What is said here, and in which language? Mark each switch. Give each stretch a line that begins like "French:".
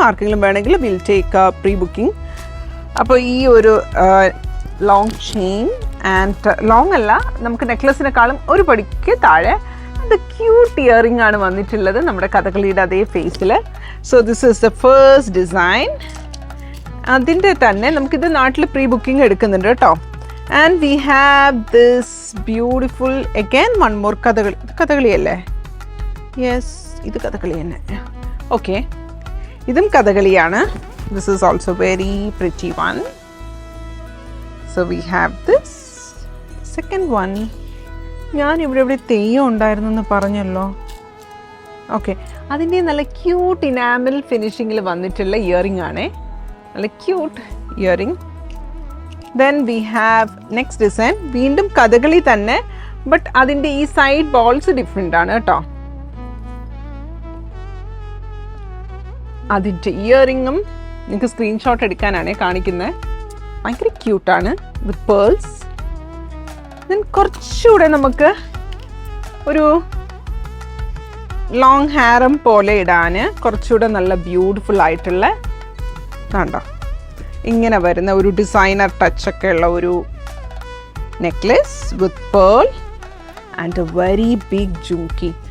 Malayalam: ആർക്കെങ്കിലും വേണമെങ്കിൽ
English: Will take pre booking.
Malayalam: അപ്പോൾ ഈ ഒരു ലോങ് ചെയിൻ ആൻഡ് ലോങ് അല്ല, നമുക്ക് നെക്ലസിനെക്കാളും ഒരു പടിക്ക് താഴെ അത് ക്യൂട്ട് ഇയറിംഗ് ആണ് വന്നിട്ടുള്ളത് നമ്മുടെ കഥകളിയുടെ അതേ ഫേസിൽ.
English: So this is the first design.
Malayalam: അതിൻ്റെ തന്നെ നമുക്കിത് നാട്ടിൽ പ്രീ ബുക്കിംഗ് എടുക്കുന്നുണ്ട് കേട്ടോ.
English: And we have this beautiful, again one more Kathakali അല്ലേ?
Malayalam: യെസ്, ഇത് കഥകളി തന്നെ. ഓക്കെ, ഇതും കഥകളിയാണ്.
English: This is also very pretty one. So we have this second one.
Malayalam: ഞാൻ ഇവിടെ തെയ്യം ഉണ്ടായിരുന്നു എന്ന് പറഞ്ഞല്ലോ. ഓക്കെ, അതിൻ്റെ നല്ല ക്യൂട്ട് ഇനാമൽ ഫിനിഷിങ്ങിൽ വന്നിട്ടുള്ള ഇയറിംഗ് ആണേ. നല്ല cute earring.
English: Then we have next design.
Malayalam: വീണ്ടും കഥകളി തന്നെ, ബട്ട് അതിൻ്റെ ഈ സൈഡ് ബോൾസ് ഡിഫറെൻ്റ് ആണ് കേട്ടോ. അതിൻ്റെ ഇയറിങ്ങും നിങ്ങൾക്ക് സ്ക്രീൻഷോട്ട് എടുക്കാനാണ് കാണിക്കുന്നത്. ഭയങ്കര ക്യൂട്ടാണ് വിത്ത് പേൾസ്. ദെൻ കുറച്ചുകൂടെ നമുക്ക് ഒരു ലോങ് ഹാരം പോലെ ഇടാൻ കുറച്ചുകൂടെ നല്ല ബ്യൂട്ടിഫുൾ ആയിട്ടുള്ള കണ്ടോ ഇങ്ങനെ വരുന്ന ഒരു ഡിസൈനർ ടച്ചൊക്കെ ഉള്ള ഒരു necklace
English: With pearl and a very big jhumki.